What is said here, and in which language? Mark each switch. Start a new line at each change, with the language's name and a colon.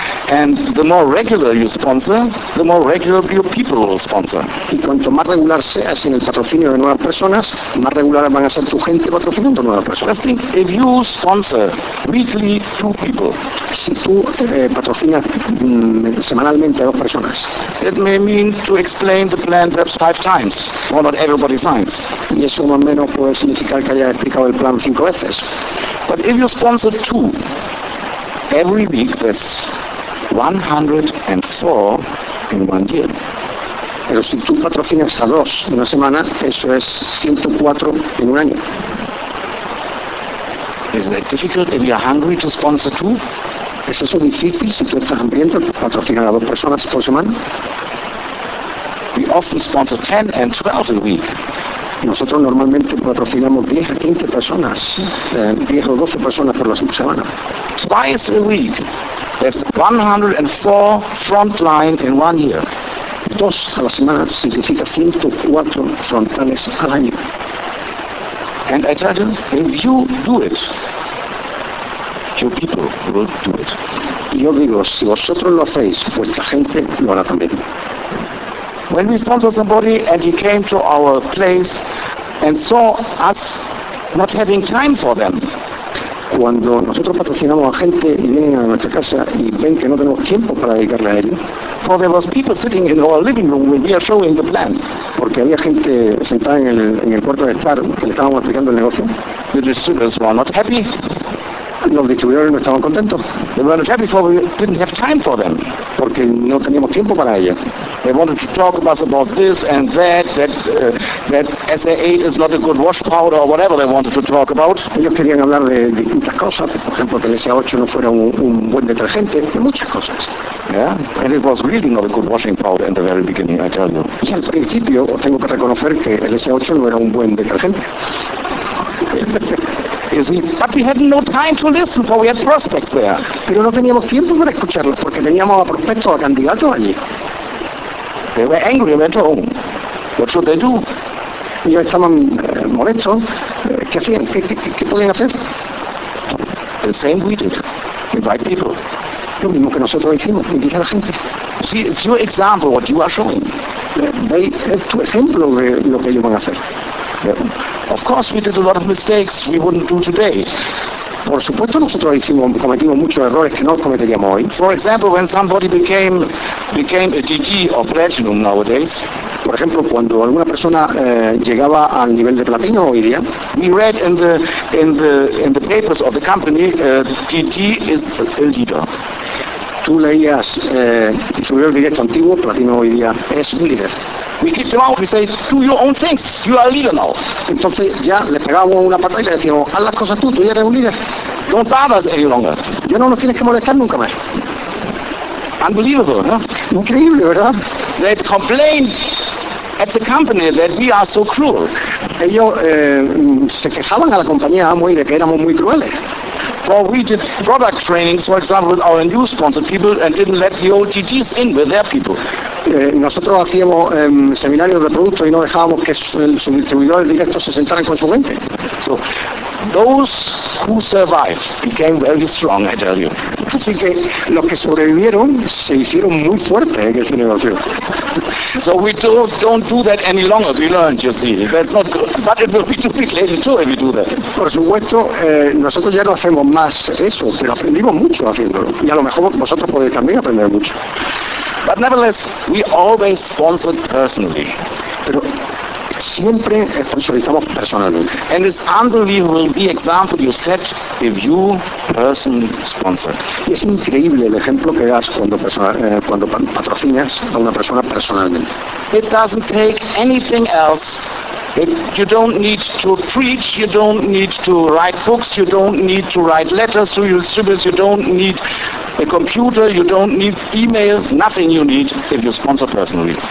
English: And the more regular you sponsor, the more regular your people will sponsor.
Spanish: Y cuanto más regular seas en el patrocinio de nuevas personas, más regular van a ser tu gente patrocinando nuevas personas.
English: Think, if you sponsor weekly two people,
Spanish: si tú patrocinas semanalmente a dos personas,
English: it may mean to explain the plan perhaps 5 times, or not everybody signs.
Spanish: Y eso más o menos puede significar que haya explicado el plan 5 veces.
English: But if you sponsor two every week, that's 104 in 1 year.
Spanish: Pero si tú patrocinas a dos en una semana, eso es 104 en un año.
English: Is that difficult if you're hungry to sponsor two?
Spanish: ¿Es eso difícil si tú estás hambriento patrocinar a dos personas por semana?
English: We often sponsor 10 and 12 a week.
Spanish: Nosotros normalmente patrocinamos 10 a 15 personas, 10 o 12 personas por la semana.
English: Twice a week. That's 104 frontline in 1 year.
Spanish: Dos a la semana significa 104 frontales al año.
English: And I tell you, if you do it, your people will do it.
Spanish: Y yo digo, si vosotros lo hacéis, vuestra gente lo hará también.
English: When we sponsor somebody and he came to our place, and saw us not having time for them.
Spanish: Cuando nosotros patrocinamos a gente y vienen a nuestra casa y ven que no tenemos tiempo para dedicarle a ellos.
English: For there was people sitting in our living room when we are showing the plan.
Spanish: Porque había gente sentada en el cuarto de estar que le estábamos explicando el negocio.
English: The distributors were not happy.
Spanish: Los distribuidores no estaban contentos.
English: They were not happy for we didn't have time for them.
Spanish: Porque no teníamos tiempo para ellos.
English: They wanted to talk to us about this and that SAA is not a good wash powder or whatever they wanted to talk about.
Spanish: Ellos querían hablar de distintas cosas, por ejemplo que el SA8 no fuera un buen detergente, de muchas cosas.
English: Yeah, and it was really not a good washing powder in the very beginning, I tell you.
Spanish: Y al principio tengo que reconocer que el SA8 no era un buen detergente.
English: But we had no time to listen, for we had prospects there.
Spanish: Pero no teníamos tiempo para escucharlos, porque teníamos a prospectos, a candidatos allí.
English: They were angry and went home. What should they do?
Spanish: Ellos estaban molestos. ¿Qué hacían? ¿Qué podían hacer?
English: The same we did. Invite people.
Spanish: Lo mismo que nosotros hicimos, invitar a la gente.
English: See, it's your example, what you are showing.
Spanish: Es tu ejemplo de lo que ellos van a hacer.
English: Of course we did a lot of mistakes we wouldn't do today.
Spanish: Por supuesto nosotros cometimos muchos errores que no cometeríamos hoy.
English: For example, when somebody became a DG or platinum nowadays,
Spanish: por ejemplo cuando alguna persona llegaba al nivel de platino hoy día,
English: we read in the papers of the company DG is a leader.
Spanish: Tú leías distribuidor directo antiguo, platino hoy día es un líder.
English: We kicked them out, we say, do your own things, you are a leader now.
Spanish: Entonces ya le pegábamos una patada y le decíamos, haz las cosas tú ya eres un líder.
English: Don't bother us any longer.
Spanish: Ya no nos tienes que molestar nunca más.
English: Unbelievable, ¿no?
Spanish: Increíble, ¿verdad?
English: They complained at the company that we are so cruel.
Spanish: Ellos se quejaban a la compañía Amway de que éramos muy crueles.
English: For we did product trainings, for example, with our new sponsored people and didn't let the old GGs in with their people.
Spanish: Nosotros hacíamos seminarios de productos y no dejábamos que sus distribuidores directos se sentaran con su gente.
English: So, those who survived became very strong, I tell you.
Spanish: Así que los que sobrevivieron se hicieron muy fuertes en ese negocio.
English: So we don't do that any longer, we learned, you see. That's not good. But it will be too big later too if we do that.
Spanish: Por supuesto, nosotros ya no hacemos más eso, pero aprendimos mucho haciéndolo. Y a lo mejor vosotros podéis también aprender mucho.
English: But nevertheless, we always sponsored personally.
Spanish: Pero siempre sponsorizamos personalmente.
English: And it's unbelievable the example you set if you personally sponsor.
Spanish: Y es increíble el ejemplo que das cuando patrocinas a una persona personalmente.
English: It doesn't take anything else. You don't need to preach, you don't need to write books, you don't need to write letters to your distributors, you don't need a computer, you don't need email, nothing you need if you sponsor personally.